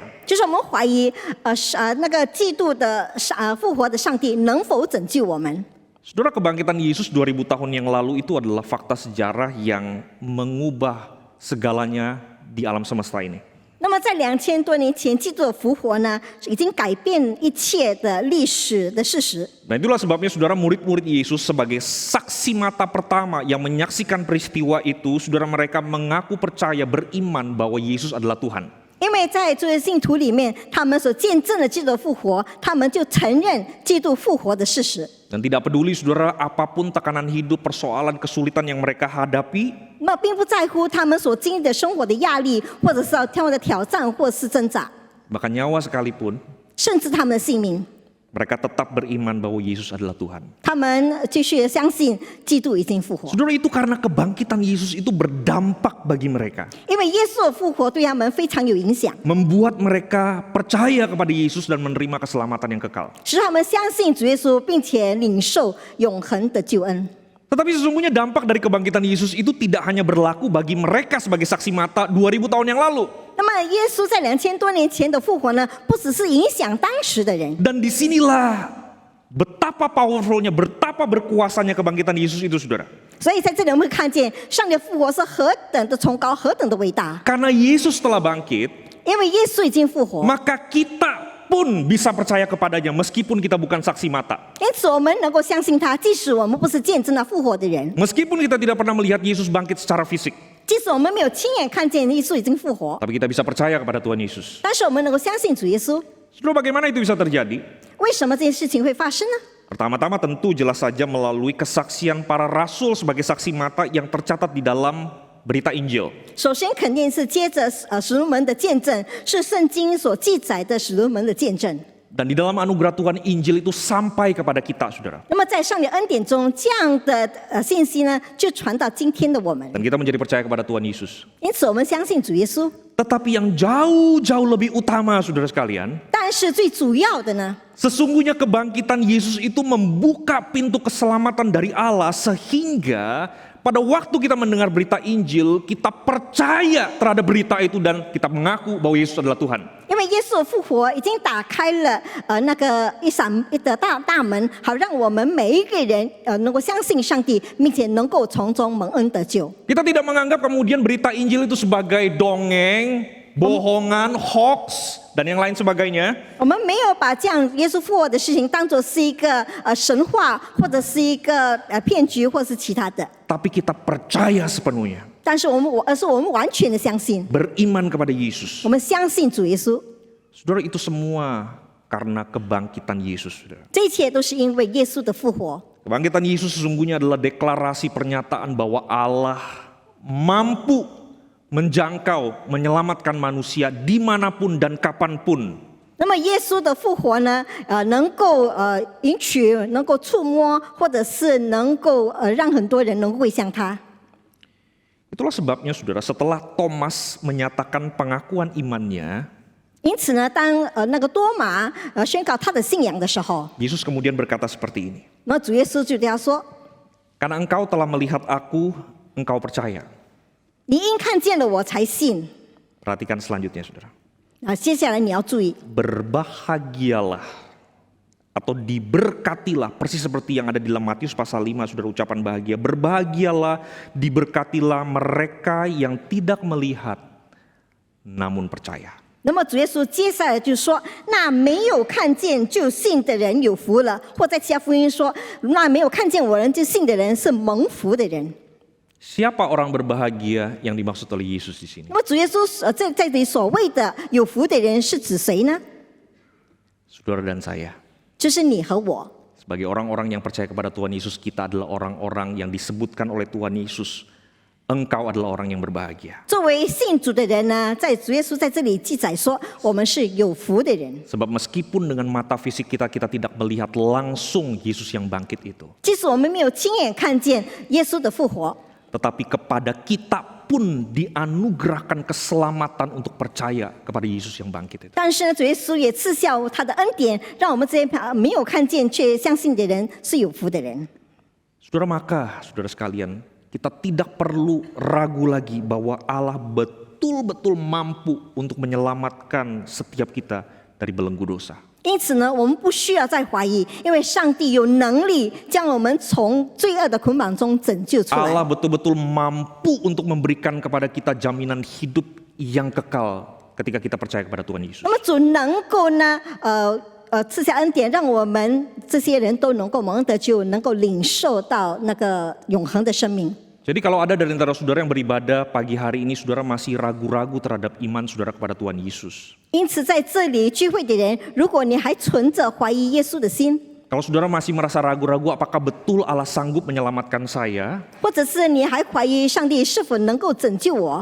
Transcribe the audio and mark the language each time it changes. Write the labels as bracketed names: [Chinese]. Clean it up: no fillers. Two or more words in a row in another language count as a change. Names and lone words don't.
[Chinese] 就是我们怀疑那个基督的复活的上帝能否拯救我们？ [Indonesian] Saudara, kebangkitan Yesus 2000 tahun yang lalu itu adalah fakta sejarah yang mengubah segalanya di alam semesta ini. [Chinese] 那么在2000多年前，基督的复活呢，已经改变一切的历史的事实。 [Indonesian] Nah itulah sebabnya saudara murid-murid Yesus sebagai saksi mata pertama yang menyaksikan peristiwa itu, saudara mereka mengaku percaya beriman bahwa Yesus adalah Tuhan. [Chinese] 因为在这些信徒里面，他们所见证的基督的复活，他们就承认基督复活的事实。 [Indonesian] Dan tidak peduli saudara apapun tekanan hidup, persoalan, kesulitan yang mereka hadapi, [Chinese] 那并不在乎他们所经历的生活的压力，或者是他们的挑战，或是挣扎， [Indonesian] bahkan nyawa sekalipun, [Chinese] 甚至他们的性命， [Indonesian] mereka tetap beriman bahwa Yesus adalah Tuhan. [Chinese] 他们继续相信基督已经复活。 [Indonesian] Saudara, itu karena kebangkitan Yesus itu berdampak bagi mereka. [Chinese] 因为耶稣的复活对他们非常有影响， [Indonesian] Membuat mereka percaya kepada Yesus dan menerima keselamatan yang kekal. [Chinese] 使他们相信主耶稣，并且领受永恒的救恩。 [Indonesian] Tetapi sesungguhnya dampak dari kebangkitan Yesus itu tidak hanya berlaku bagi mereka sebagai saksi mata 2000 tahun yang lalu. [Chinese] 那么耶稣在2000多年前的复活呢，不只是影响当时的人， [Indonesian] Dan disinilah betapa powerfulnya, betapa berkuasanya kebangkitan Yesus itu, saudara. [Chinese] 所以在这里我们会看见上帝的复活是何等的崇高，何等的伟大。 [Indonesian] Karena Yesus telah bangkit, [Chinese] 因为耶稣已经复活， [Indonesian] maka kita pun bisa percaya kepadanya meskipun kita bukan saksi mata. [Chinese] 因此我们能够相信他，即使我们不是见证了复活的人， [Indonesian] Meskipun kita tidak pernah melihat Yesus bangkit secara fisik, [Chinese] 即使我们没有亲眼看见耶稣已经复活， [Indonesian] tapi kita bisa percaya kepada Tuhan Yesus. [Chinese] 但是我们能够相信主耶稣。 [Indonesian] Saudara, bagaimana itu bisa terjadi? [Chinese] 为什么这件事情会发生呢？ [Indonesian] Pertama-tama tentu jelas saja melalui kesaksian para rasul sebagai saksi mata yang tercatat di dalam berita Injil. [Chinese] 首先肯定是接着使徒们的见证，是圣经所记载的使徒们的见证。 [Indonesian] Dan di dalam anugerah Tuhan Injil itu sampai kepada kita, saudara. [Chinese] 那么在上帝恩典中，这样的信息呢，就传到今天的我们。 [Indonesian] Dan kita menjadi percaya kepada Tuhan Yesus. [Chinese] 因此，我们相信主耶稣。 [Indonesian] Tetapi yang jauh-jauh lebih utama, saudara sekalian, [Chinese] 但是最主要的呢， [Indonesian] sesungguhnya kebangkitan Yesus itu membuka pintu keselamatan dari Allah sehingga pada waktu kita mendengar berita Injil, kita percaya terhadap berita itu dan kita mengaku bahwa Yesus adalah Tuhan. [Chinese] 因为耶稣的复活已经打开了那个一的大门，好让我们每一个人能够相信上帝，并且能够从中蒙恩得救。 [Indonesian] Kita tidak menganggap kemudian berita Injil itu sebagai dongeng, bohongan, hoax, dan yang lain sebagainya. [Chinese] 我们没有把这样耶稣复活的事情当作是一个神话，或者是一个骗局，或是其他的。 [Indonesian] Tapi kita percaya sepenuhnya, [Chinese] 但是而是我们完全的相信， [Indonesian] beriman kepada Yesus. [Chinese] 我们相信主耶稣。 [Indonesian] Saudara, itu semua karena kebangkitan Yesus, saudara. [Chinese] 这一切都是因为耶稣的复活。 [Indonesian] Kebangkitan Yesus sesungguhnya adalah deklarasi pernyataan bahwa Allah mampu menjangkau, menyelamatkan manusia dimanapun dan kapanpun. [Chinese] 那么耶稣的复活呢，能够允许，能够触摸，或者是能够让很多人能够归向他。 [Indonesian] Itulah sebabnya, saudara, setelah Thomas menyatakan pengakuan imannya, [Chinese] 因此呢，当那个多马宣告他的信仰的时候， [Indonesian] Yesus kemudian berkata seperti ini. [Chinese] 那主耶稣就对他说 [Indonesian] Karena engkau telah melihat aku, engkau percaya. ：“ [Chinese] 你因看见了我才信。 [Indonesian] Perhatikan selanjutnya, saudara. ” [Chinese] 接下来你要注意， [Indonesian] Berbahagialah atau diberkatilah, persis seperti yang ada di dalam Matius pasal 5, saudara, ucapan bahagia. Berbahagialah, diberkatilah mereka yang tidak melihat namun percaya. [Chinese] 那么主耶稣接下来就说：“那没有看见就信的人有福了。” 或在其他福音说：“那没有看见我人就信的人是蒙福的人。” [Indonesian] Siapa orang berbahagia yang dimaksud oleh Yesus di sini? [Chinese] 那么主耶稣在这里所谓的有福的人是指谁呢？ [Indonesian] Saudara dan saya. [Chinese] 就是你和我。 [Indonesian] Sebagai orang-orang yang percaya kepada Tuhan Yesus, kita adalah orang-orang yang disebutkan oleh Tuhan Yesus. Engkau adalah orang yang berbahagia. [Chinese] 作为信主的人呢，在主耶稣在这里记载说，我们是有福的人。 [Indonesian] Sebab meskipun dengan mata fisik kita tidak melihat langsung Yesus yang bangkit itu. [Chinese] 即使我们没有亲眼看见耶稣的复活， [Indonesian] Tetapi kepada kita pun dianugerahkan keselamatan untuk percaya kepada Yesus yang bangkit itu. [Chinese] 但是呢，主耶稣也赐下他的恩典，让我们这些没有看见却相信的人是有福的人。 [Indonesian] Saudara, maka saudara sekalian, kita tidak perlu ragu lagi bahwa Allah betul-betul mampu untuk menyelamatkan setiap kita dari belenggu dosa. [Chinese] 因此呢，我们不需要再怀疑，因为上帝有能力将我们从罪恶的捆绑中拯救出来。 [Indonesian] Allah betul-betul mampu untuk memberikan kepada kita jaminan hidup yang kekal ketika kita percaya kepada Tuhan Yesus. [Chinese] 那么主能够呢，赐下恩典，让我们这些人都能够蒙恩得救，能够领受到那个永恒的生命。 [Indonesian] Jadi kalau ada dari antara saudara yang beribadah pagi hari ini, saudara masih ragu-ragu terhadap iman saudara kepada Tuhan Yesus. [Chinese] 因此，在这里聚会的人，如果你还存着怀疑耶稣的心， [Indonesian] Kalau saudara masih merasa ragu-ragu apakah betul Allah sanggup menyelamatkan saya? [Chinese] 或者是你还怀疑上帝是否能够拯救我，